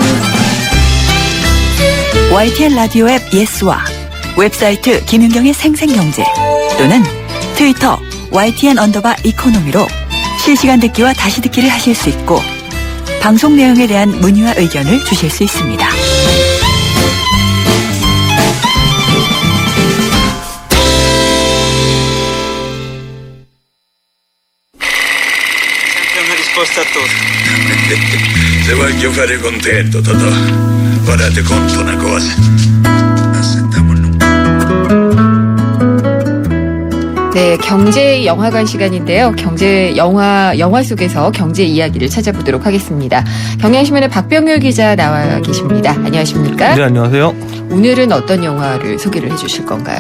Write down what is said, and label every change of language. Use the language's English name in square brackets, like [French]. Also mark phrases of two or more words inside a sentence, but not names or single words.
[Korean] YTN 라디오 앱 예스와 웹사이트 김윤경의 생생경제 또는 트위터 YTN_이코노미로 실시간 듣기와 다시 듣기를 하실 수 있고 방송 내용에 대한 문의와 의견을 주실 수 있습니다. [Italian] risposta a tutto. Se voglio fare contento, Totò, ora ti conto una cosa. [Korean] 네, 경제 영화관 시간인데요. 경제 영화 속에서 경제 이야기를 찾아보도록 하겠습니다. 경향신문의 박병률 기자 나와 계십니다. 안녕하십니까? 네, 안녕하세요. 오늘은 어떤 영화를 소개를 해주실 건가요?